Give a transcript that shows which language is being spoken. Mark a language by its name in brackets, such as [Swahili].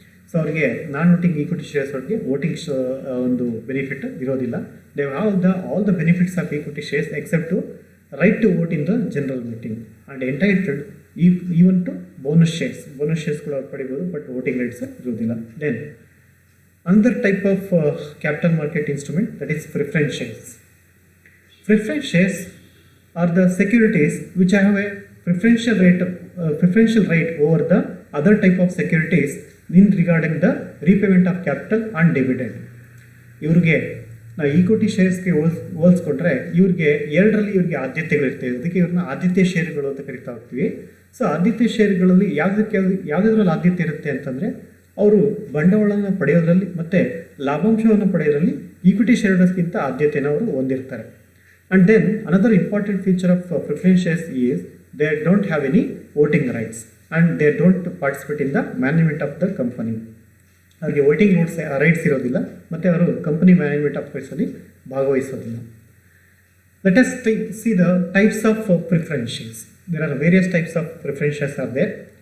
[Kannada] So ಅವ್ರಿಗೆ ನಾನ್ voting equity shares ಅವ್ರಿಗೆ voting ಒಂದು ಬೆನಿಫಿಟ್ ಇರೋದಿಲ್ಲ. [English] They have all the benefits of equity shares except to right to vote in the general meeting and entitled even to bonus shares. [Kannada] Bonus shares ಕೂಡ ಅವ್ರು ಪಡಿಬೋದು, but voting rights ಇರೋದಿಲ್ಲ. [English] Then another type of capital market instrument, that is preference shares. Preference shares are the securities which have a preferential rate over the other type of securities in regarding the repayment of capital and dividend. [Kannada] ಇವ್ರಿಗೆ ನಾವು equity ಶೇರ್ಸ್ಗೆ ಹೋಲಿಸ್ಕೊಂಡ್ರೆ ಇವ್ರಿಗೆ ಎರಡರಲ್ಲಿ ಇವ್ರಿಗೆ ಆದ್ಯತೆಗಳಿರ್ತವೆ. ಅದಕ್ಕೆ ಇವ್ರನ್ನ ಆದ್ಯತೆ ಶೇರುಗಳು ಅಂತ ಕರಿತಾ ಹೋಗ್ತೀವಿ. ಸೊ ಆದ್ಯತೆ ಶೇರುಗಳಲ್ಲಿ ಯಾವುದ್ರಲ್ಲಿ ಆದ್ಯತೆ ಇರುತ್ತೆ ಅಂತಂದರೆ, ಅವರು ಬಂಡವಾಳವನ್ನು ಪಡೆಯೋದ್ರಲ್ಲಿ ಮತ್ತು ಲಾಭಾಂಶವನ್ನು ಪಡೆಯೋದ್ರಲ್ಲಿ ಈಕ್ವಿಟಿ ಶೇರ್ಡರ್ಸ್ಗಿಂತ ಆದ್ಯತೆಯನ್ನು ಅವರು ಹೊಂದಿರ್ತಾರೆ. [English] And then another important feature of preference shares is they don't have any voting rights and they don't participate in the management of the company. [Kannada] ಅವರಿಗೆ ವೋಟಿಂಗ್ ರೈಟ್ಸ್ ಇರೋದಿಲ್ಲ ಮತ್ತು ಅವರು company management ಅಫೇರ್ಸಲ್ಲಿ ಭಾಗವಹಿಸೋದಿಲ್ಲ. [English] Let us see the types of preference shares. There are various types of preference shares are there.